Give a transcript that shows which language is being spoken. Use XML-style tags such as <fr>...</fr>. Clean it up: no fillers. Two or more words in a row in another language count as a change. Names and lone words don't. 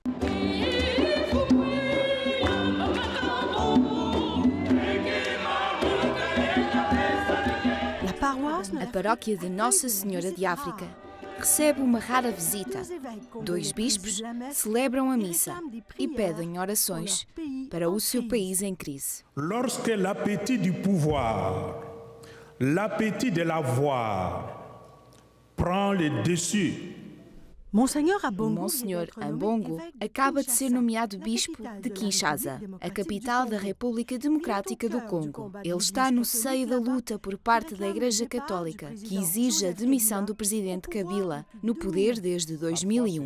<pt>A paróquia de Nossa Senhora de África recebe uma rara visita. 2 bispos celebram a missa e pedem orações para o seu país em crise.</pt> <fr>Lorsque l'appétit du pouvoir, l'appétit de l'avoir prend le dessus.</fr> <pt>O Monsenhor Ambongo acaba de ser nomeado bispo de Kinshasa, a capital da República Democrática do Congo. Ele está no seio da luta por parte da Igreja Católica, que exige a demissão do presidente Kabila, no poder desde 2001.</pt>